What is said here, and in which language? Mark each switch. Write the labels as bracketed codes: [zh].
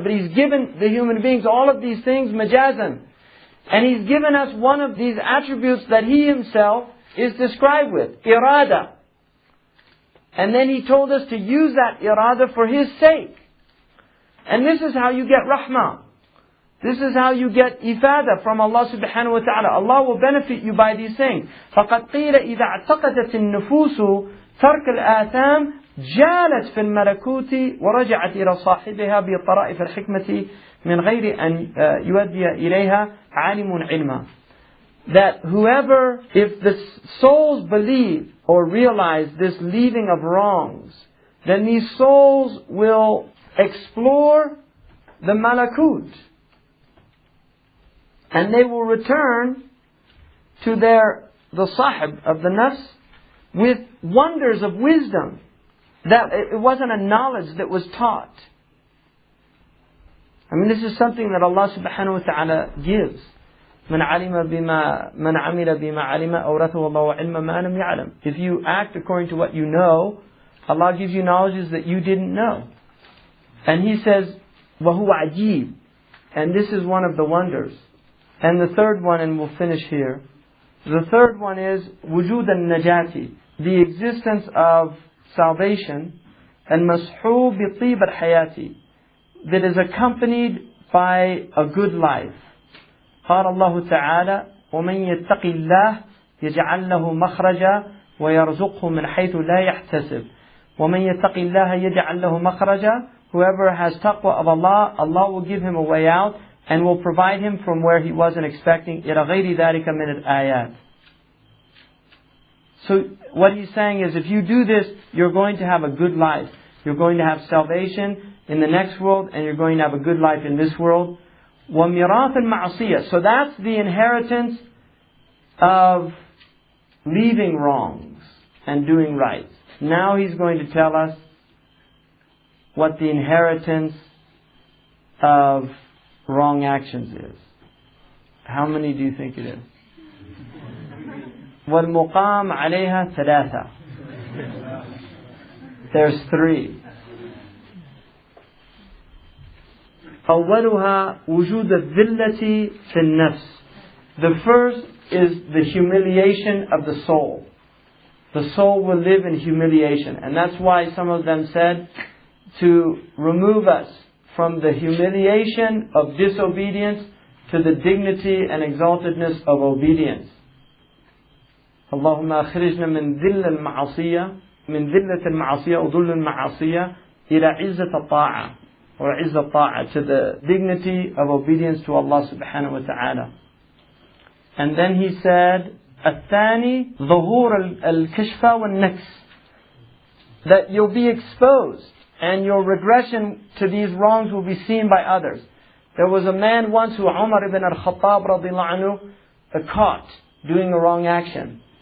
[en] But He's given the human beings all of these things majazan. And He's given us one of these attributes that He Himself is described with. Irada. And then He told us to use that irada for His sake. And this is how you get rahmah. This is how you get ifada from Allah subhanahu wa ta'ala. Allah will benefit you by these things. [ar] فَقَدْ قِيلَ إِذَا اعْتَقَدَتِ النُّفُوسُ تَرْكَ الْآثَامِ جالت في الملكوت ورجعت إلى صاحبها بطرائف الحكمة من غير أن يؤدي إليها عالم علما. [en] That whoever, if the souls believe or realize this leaving of wrongs, then these souls will explore the malakut. And they will return to the sahib of the nafs with wonders of wisdom. That it wasn't a knowledge that was taught. I mean, this is something that Allah subhanahu wa ta'ala gives. [ar] من عمل بما علم أورثه الله علم ما لم يعلم. [en] If you act according to what you know, Allah gives you knowledges that you didn't know. And He says, [ar] وَهُوَ عَجِيبٌ. [en] And this is one of the wonders. And the third one, and we'll finish here. The third one is [ar] وجود النجاة. [en] The existence of salvation. And [ar] مَسْحُوبِ طِيبَ الْحَيَاةِ. [en] that is accompanied by a good life. [ar] قال الله تعالى ومن يتق الله يجعل له مخرجا ويرزقه من حيث لا يحتسب. ومن يتق الله يجعل له مخرجا. [en] Whoever has taqwa of Allah, Allah will give him a way out and will provide him from where he wasn't expecting. [ar] إلى غير ذلك من الآيات. [en] So what he's saying is, if you do this, you're going to have a good life. You're going to have salvation in the next world, and you're going to have a good life in this world. [ar] وَمِرَاث الْمَعْصِيَةِ. [en] So that's the inheritance of leaving wrongs and doing right. Now he's going to tell us what the inheritance of wrong actions is. How many do you think it is? [ar] وَالْمُقَامْ عَلَيْهَا ثَلَاثَةً. [en] There's 3. [ar] أولها وجود الذلة في النفس. [en] The first is the humiliation of the soul. The soul will live in humiliation. And that's why some of them said to remove us from the humiliation of disobedience to the dignity and exaltedness of obedience. [ar] اللهم أخرجنا من ذل المعصية من ذلة المعصية وذل المعصية إلى عزة الطاعة or عزة الطاعة, [en] to the dignity of obedience to Allah subhanahu wa ta'ala. And then he said [ar] الثاني ظهور الكشف والنكس, [en] that you'll be exposed and your regression to these wrongs will be seen by others. There was a man once who Umar ibn al-Khattab radiallahu anhu caught doing a wrong action.